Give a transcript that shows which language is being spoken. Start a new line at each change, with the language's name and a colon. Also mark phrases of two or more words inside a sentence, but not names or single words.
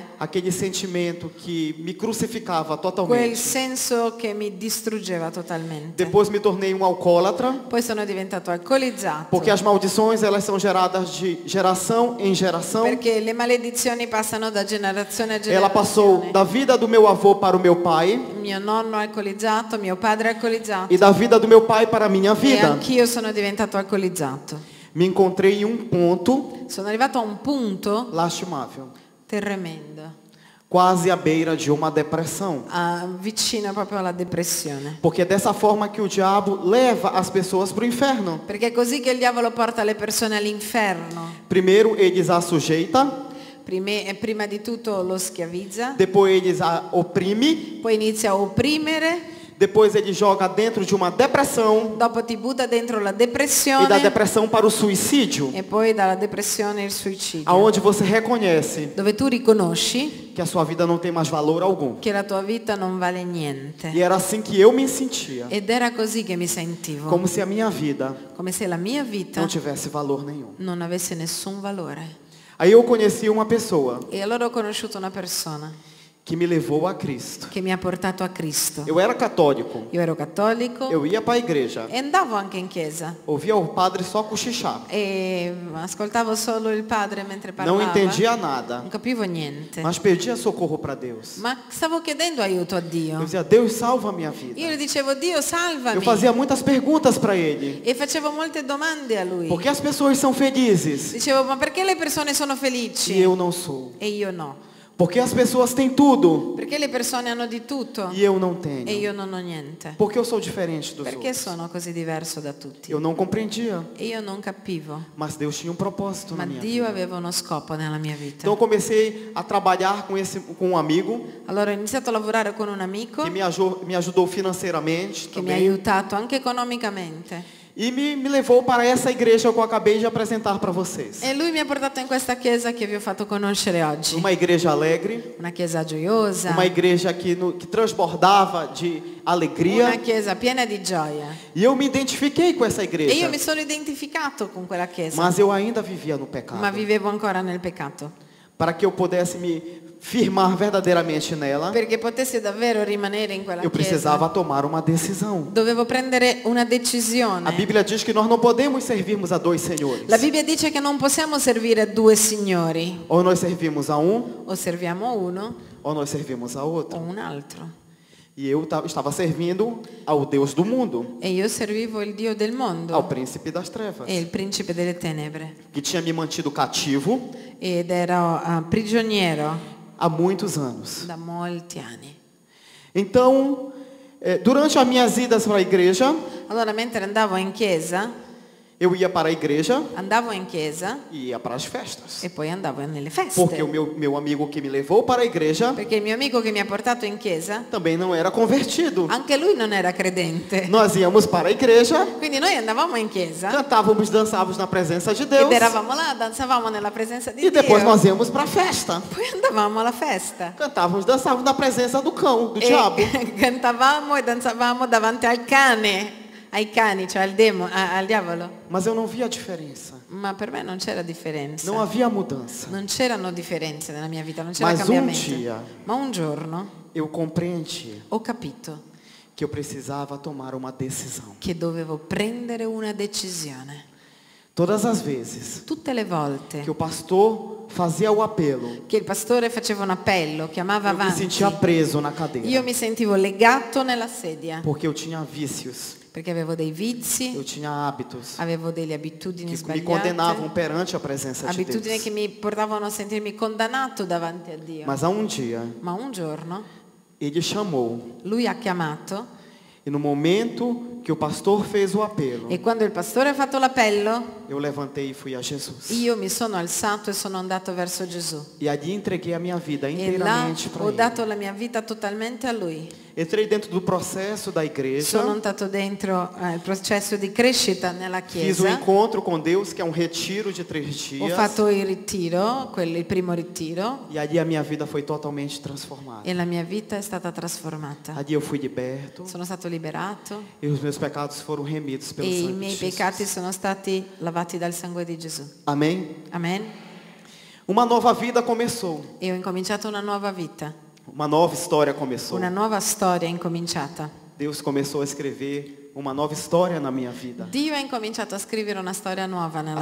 Portuguese: aquele sentimento que me crucificava
Italian: quel
Portuguese: totalmente.
Italian: senso che mi distruggeva totalmente.
Portuguese: Depois me tornei um alcoólatra,
Italian: Poi sono diventato alcolizzato
Portuguese: porque as maldições elas são geradas de geração em geração.
Italian: perché le maledizioni passano da generazione a
Portuguese: Ela passou
Italian: generazione.
Portuguese: da vida do meu avô para o meu pai
Italian: Mio nonno è alcolizzato, mio padre è alcolizzato
Portuguese: e da vida do meu pai para a minha
Italian: e
Portuguese: vida.
Italian: anch'io sono diventato alcolizzato.
Portuguese: Me encontrei em um ponto
Italian: Sono arrivato a un punto
Portuguese: lastimável, tremendo, quase à beira de uma depressão.
Italian: vicino proprio alla depressione.
Portuguese: Porque é dessa forma que o diabo leva as pessoas para o inferno.
Italian: Perché è così che il diavolo porta le persone all'inferno.
Portuguese: Primeiro eles a sujeita,
Italian: Prima di tutto lo schiavizza,
Portuguese: depois eles a oprime,
Italian: poi inizia a opprimere,
Portuguese: depois ele joga dentro de uma depressão
Italian: dopo ti butta dentro la
Portuguese: e da
Italian: depressione
Portuguese: depressão para o suicídio,
Italian: e poi dalla depressione il suicidio.
Portuguese: aonde você reconhece
Italian: Dove tu riconosci
Portuguese: que a sua vida não tem mais valor algum.
Italian: che la tua vita non vale niente.
Portuguese: E era assim que eu me sentia,
Italian: Ed era così che mi sentivo,
Portuguese: como se a minha vida
Italian: come se la mia vita
Portuguese: não tivesse valor nenhum.
Italian: non avesse nessun valore.
Portuguese: Aí eu conheci uma pessoa
Italian: E allora ho conosciuto una persona
Portuguese: que me levou a Cristo.
Italian: che mi ha portato a Cristo.
Portuguese: Eu era católico,
Italian: Io ero cattolico
Portuguese: eu ia para a igreja,
Italian: e andavo anche in chiesa
Portuguese: ouvia o padre só cochichar,
Italian: e ascoltavo solo il padre mentre
Portuguese: não
Italian: parlava.
Portuguese: entendia nada,
Italian: Non capivo niente.
Portuguese: mas pedia socorro para Deus.
Italian: Ma stavo chiedendo aiuto a
Portuguese: Eu
Italian: Dio.
Portuguese: dizia, Deus salva a minha vida.
Italian: Io gli dicevo, Dio
Portuguese: Eu
Italian: salvami.
Portuguese: fazia muitas perguntas para ele.
Italian: E facevo molte domande a lui.
Portuguese: Por que as pessoas são felizes
Italian: Dicevo, ma perché le persone sono felici
Portuguese: e eu não sou?
Italian: e io no?
Portuguese: Por que as pessoas têm tudo
Italian: Perché le persone hanno di tutto
Portuguese: e eu não
Italian: e
Portuguese: tenho?
Italian: io non ho niente?
Portuguese: Por que eu sou diferente dos
Italian: Perché
Portuguese: outros?
Italian: sono così diverso da tutti?
Portuguese: Eu não compreendia,
Italian: E io non capivo.
Portuguese: mas Deus tinha um propósito
Italian: Ma
Portuguese: na minha
Italian: Dio
Portuguese: vida.
Italian: aveva uno scopo nella mia vita.
Portuguese: Então eu comecei a trabalhar com um amigo
Italian: Allora ho iniziato a lavorare con un amico
Portuguese: que me ajudou financeiramente
Italian: che mi ha
Portuguese: também
Italian: aiutato anche economicamente.
Portuguese: e me levou para essa igreja que eu acabei de apresentar para vocês.
Italian: E lui mi ha portato in questa chiesa che vi ho fatto conoscere oggi.
Portuguese: Uma igreja alegre,
Italian: Una chiesa gioiosa,
Portuguese: uma igreja que transbordava de alegria.
Italian: una chiesa piena di gioia.
Portuguese: E eu me identifiquei com essa
Italian: E
Portuguese: igreja,
Italian: io mi sono identificato con quella chiesa,
Portuguese: mas eu ainda vivia no pecado.
Italian: ma vivevo ancora nel peccato.
Portuguese: Para que eu pudesse me firmar verdadeiramente nela,
Italian: perché potessi davvero rimanere in quella
Portuguese: eu
Italian: chiesa,
Portuguese: precisava tomar uma decisão.
Italian: dovevo prendere una
Portuguese: A
Italian: decisione.
Portuguese: Bíblia diz que nós não podemos servirmos a dois senhores.
Italian: La Bibbia dice che non possiamo servire a due signori,
Portuguese: Ou nós servimos a um,
Italian: o serviamo uno
Portuguese: ou nós servimos a
Italian: o
Portuguese: outro.
Italian: un altro.
Portuguese: E eu estava servindo ao Deus do mundo,
Italian: E io servivo il Dio del
Portuguese: ao
Italian: mondo
Portuguese: príncipe das trevas,
Italian: e il principe delle tenebre
Portuguese: que tinha me mantido cativo
Italian: ed ero prigioniero
Portuguese: há muitos anos.
Italian: da molti anni.
Portuguese: Então, durante as minhas idas para a igreja,
Italian: Allora mentre andavo in chiesa
Portuguese: eu ia para a igreja
Italian: andavo in chiesa
Portuguese: e ia para as festas.
Italian: e poi andavo nelle feste.
Portuguese: Porque o meu amigo que me levou para a igreja
Italian: Perché il mio amico che mi ha portato in chiesa,
Portuguese: também não era convertido.
Italian: anche lui non era credente.
Portuguese: Nós íamos para a igreja,
Italian: Quindi noi andavamo in chiesa
Portuguese: cantávamos, dançávamos na presença de Deus
Italian: ed eravamo là, danzavamo nella presenza di
Portuguese: e depois
Italian: Dio.
Portuguese: nós íamos para a festa.
Italian: Poi andavamo alla festa.
Portuguese: Cantávamos, dançávamos na presença do cão, do diabo.
Italian: E cantavamo e danzavamo davanti al cane, ai cani, cioè al diavolo.
Portuguese: Mas eu não via a diferença.
Italian: Ma per me non c'era differenza.
Portuguese: Não havia mudança.
Italian: Non c'erano differenze nella mia vita, non c'era
Portuguese: Mas
Italian: cambiamento.
Portuguese: dia
Italian: Ma un giorno
Portuguese: eu compreendi
Italian: ho capito
Portuguese: que eu precisava tomar uma decisão.
Italian: che dovevo prendere una decisione.
Portuguese: Todas as vezes
Italian: Tutte le volte
Portuguese: que o pastor fazia o apelo,
Italian: che il pastore faceva un appello, chiamava
Portuguese: eu me
Italian: avanti,
Portuguese: sentia preso na
Italian: io
Portuguese: cadeira.
Italian: mi sentivo legato nella sedia,
Portuguese: Porque eu tinha vícios,
Italian: perché avevo dei vizi,
Portuguese: eu tinha hábitos
Italian: avevo delle abitudini
Portuguese: que me condenavam
Italian: sbagliate,
Portuguese: perante a presença de
Italian: abitudini
Portuguese: Deus.
Italian: che mi portavano a sentirmi condannato davanti a Dio.
Portuguese: Mas há dia,
Italian: Ma un giorno
Portuguese: ele chamou,
Italian: lui ha chiamato
Portuguese: e no momento que o pastor fez o apelo,
Italian: e quando il pastore ha fatto l'appello,
Portuguese: eu levantei e fui a Jesus.
Italian: io mi sono alzato e sono andato verso Gesù.
Portuguese: E ali entreguei a minha vida
Italian: E là
Portuguese: inteiramente para
Italian: ho
Portuguese: Ele.
Italian: dato la mia vita totalmente a Lui.
Portuguese: Entrei dentro do processo da igreja,
Italian: Sono andato dentro il processo di crescita nella
Portuguese: fiz um
Italian: Chiesa.
Portuguese: encontro com Deus, que é um retiro de 3
Italian: Ho
Portuguese: dias.
Italian: fatto il ritiro, il primo ritiro,
Portuguese: E ali a minha vida foi totalmente transformada.
Italian: e la mia vita è stata trasformata.
Portuguese: Ali eu fui liberto
Italian: Sono stato liberato
Portuguese: e os meus pecados foram remidos pelo
Italian: e i
Portuguese: sangue de
Italian: miei
Portuguese: Jesus.
Italian: peccati sono stati lavati dal sangue di Gesù.
Portuguese: Amém?
Italian: Amen.
Portuguese: Uma nova vida começou.
Italian: E ho incominciato una nuova vita.
Portuguese: Uma nova história começou.
Italian: Una nuova storia è incominciata.
Portuguese: Deus começou a escrever uma nova história na minha vida.
Italian: Dio ha incominciato a scrivere una storia nuova nella